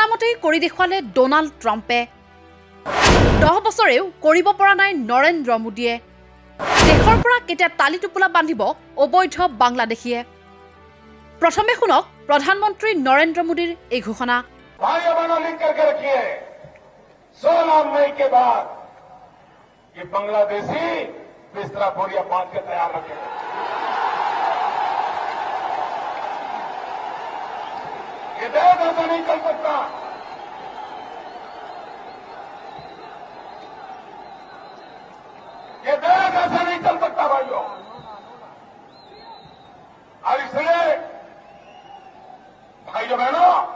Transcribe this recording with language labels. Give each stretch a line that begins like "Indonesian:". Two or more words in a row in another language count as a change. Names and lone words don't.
Assamese: কৰি দেখুৱালে ডোনাল্ড ট্ৰাম্পে 10 বছৰেও কৰিব পৰা নাই নৰেন্দ্ৰ মোদীয়ে দেশৰ পৰা কেতিয়া তালি টোপোলা বান্ধিব অবৈধ বাংলাদেশীয়ে প্ৰথমে শুনক প্ৰধানমন্ত্ৰী নৰেন্দ্ৰ মোদীৰ এই ঘোষণা
Hindi: भाई बना लिख करके रखिए 16 मई के बाद ये बांग्लादेशी बिस्तरा बोरिया बांध के तैयार रखे ये देश ऐसा नहीं चल सकता ये देश ऐसा नहीं चल सकता भाइयों और इसलिए भाइयों बहनों